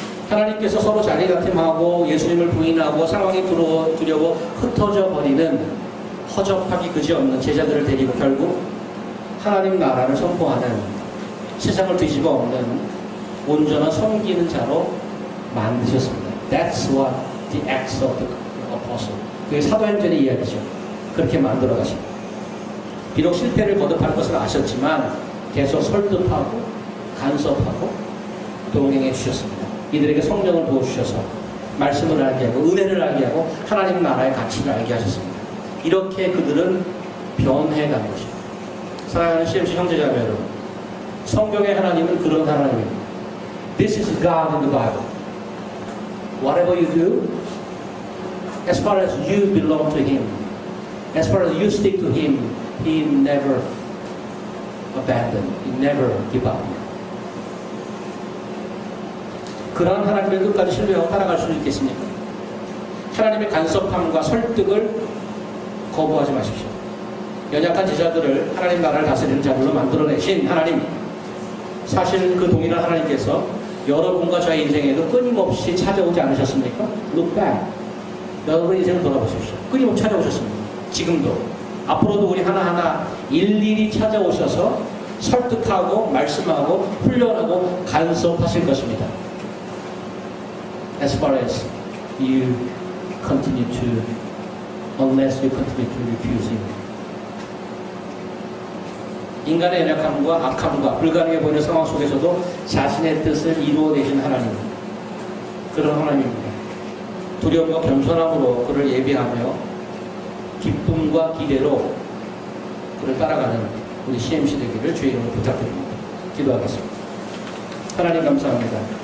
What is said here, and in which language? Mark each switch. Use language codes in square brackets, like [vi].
[ko] 하나님께서 서로 자리다툼하고 예수님을 부인하고 상황이 두려워 흩어져 버리는 허접하기 그지없는 제자들을 데리고 결국 하나님 나라를 선포하는 세상을 뒤집어 엎는 온전한 섬기는 자로 만드셨습니다. [en] That's what the acts of the apostle. [ko] 그게 사도행전의 이야기죠. 그렇게 만들어 가십니다. 비록 실패를 거듭할 것을 아셨지만 계속 설득하고 간섭하고 동행해 주셨습니다. 이들에게 성령을 부어주셔서 말씀을 알게 하고 은혜를 알게 하고 하나님 나라의 가치를 알게 하셨습니다. 이렇게 그들은 변해가는 것입니다. 사랑하는 CMC 형제자매 여러분, 성경의 하나님은 그런 하나님입니다. [en] This is God in the Bible. Whatever you do, as far as you belong to Him, as far as you stick to Him, He never abandon, He never give up. [ko] 그런 하나님을 끝까지 신뢰하고 따라갈 수 있겠습니까? 하나님의 간섭함과 설득을 거부하지 마십시오. 연약한 제자들을 하나님 나라를 다스리는 자들로 만들어내신 하나님, 사실 그 동일한 하나님께서 여러분과 저의 인생에도 끊임없이 찾아오지 않으셨습니까? [en] Look back. [ko] 여러분의 인생을 돌아보십시오. 끊임없이 찾아오셨습니다. 지금도. 앞으로도 우리 하나하나 일일이 찾아오셔서 설득하고 말씀하고 훈련하고 간섭하실 것입니다. [en] As far as you continue to, unless you continue to refuse Him. [ko] 인간의 연약함과 악함과 불가능해 보이는 상황 속에서도 자신의 뜻을 이루어내신 하나님, 그런 하나님입니다. 두려움과 겸손함으로 그를 예비하며 기쁨과 기대로 그를 따라가는 우리 CMC 되기를 주의 이름으로 부탁드립니다. 기도하겠습니다. 하나님 감사합니다.